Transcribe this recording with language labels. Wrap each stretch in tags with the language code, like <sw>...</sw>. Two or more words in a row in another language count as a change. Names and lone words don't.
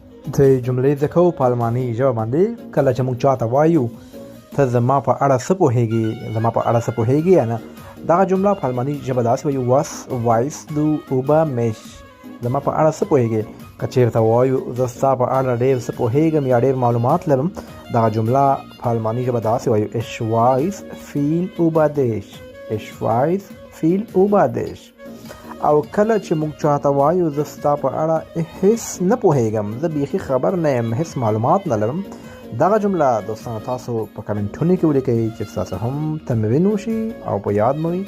<ps>د جملې د کو په الماني ژبه باندې کله چې موږ چاته وایو ته زما په اړه څه پوهېږې یا نه، دغه جمله په الماني ژبه داسې وایو</ps> <de>was weißt du über mich،</de> <ps>زما په اړه څه پوهېږې. که چېرته وایو زه ستا په اړه ډېر څه پوهېږم یا ډېر معلومات لرم، دغه جمله په الماني ژبه داسې وایو</ps> <de>ich weiß viel über dich.</de> <ps>او کله چې موږ چاته وایو زه ستا په اړه هیڅ نه پوهېږم، زه بیخي خبر نه یم، هیڅ معلومات نه لرم، دغه جمله دوستانو تاسو په کمنټونو کې ولیکئ چې ستاسو هم تمرین وشي او په یاد مو وي.</ps>